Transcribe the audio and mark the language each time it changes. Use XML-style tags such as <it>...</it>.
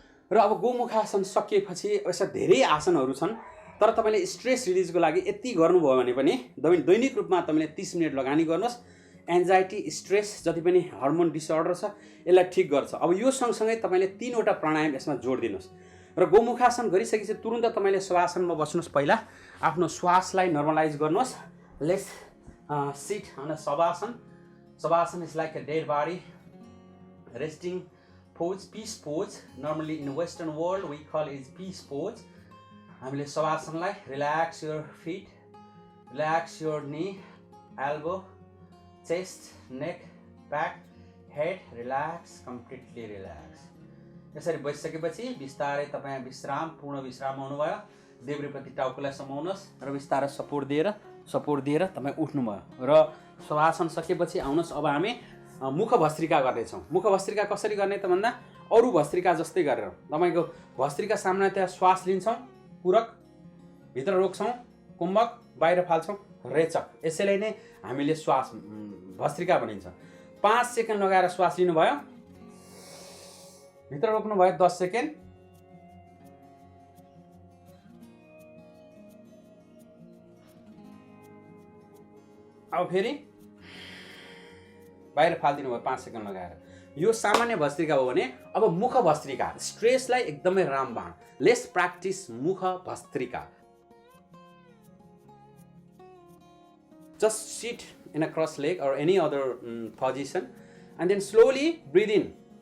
<ne>र अब गोमुखासन सकिएपछि यसो धेरै आसनहरू छन्, तर तपाईँले स्ट्रेस रिलिजको लागि यति गर्नुभयो भने पनि दैनिक रूपमा तपाईँले 30 मिनट लगानी गर्नुहोस्। एन्जाइटी, स्ट्रेस, जति पनि हर्मोन डिसअर्डर छ यसलाई ठिक गर्छ। अब यो सँगसँगै तपाईँले 3वटा प्राणायाम यसमा जोड दिनुहोस्। र गोमुखासन गरिसकेपछि तुरुन्त तपाईँले शवासनमा बस्नुहोस्। पहिला आफ्नो श्वासलाई नर्मलाइज गर्नुहोस्।</ne> <en>Let's sit on a shavasana. Savasana is like a dead body, resting pose, peace pose. Normally in Western world we call it peace pose.</en> <ne>हामीले शवासनलाई</ne> <en>relax your feet, relax your knee, elbow, chest, neck, back, head, relax, completely relax.</en> <ne>यसरी बसिसकेपछि बिस्तारै तपाईँ पूर्ण विश्राम आउनुभयो। देब्रेपट्टि टाउकोलाई समाउनुहोस् र बिस्तारै सपोर्ट दिएर तपाईँ उठ्नुभयो र शवासन सकेपछि आउनुहोस्। अब हामी मुख भस्त्रिका गर्दैछौँ। मुख भस्त्रिका कसरी गर्ने त भन्दा अरू भस्त्रिका जस्तै गरेर तपाईँको भस्त्रिका सामना त्यहाँ श्वास लिन्छौँ, पूरक भित्र रोक्छौँ, कुम्भक बाहिर फाल्छौँ, रेचक। यसैलाई नै हामीले श्वास भस्त्रिका भनिन्छ। 5 सेकेन्ड लगाएर श्वास लिनुभयो, भित्र रोक्नुभयो 10 सेकेन्ड, अब फेरि बाहिर फालिदिनु भयो 5 सेकेन्ड लगाएर। यो सामान्य भस्त्रिका हो भने अब मुख भस्त्रिका स्ट्रेसलाई एकदमै रामबाण।</ne> <en>Let's practise मुख bhastrika. Just sit in a cross leg or any other position and then slowly breathe in.</en>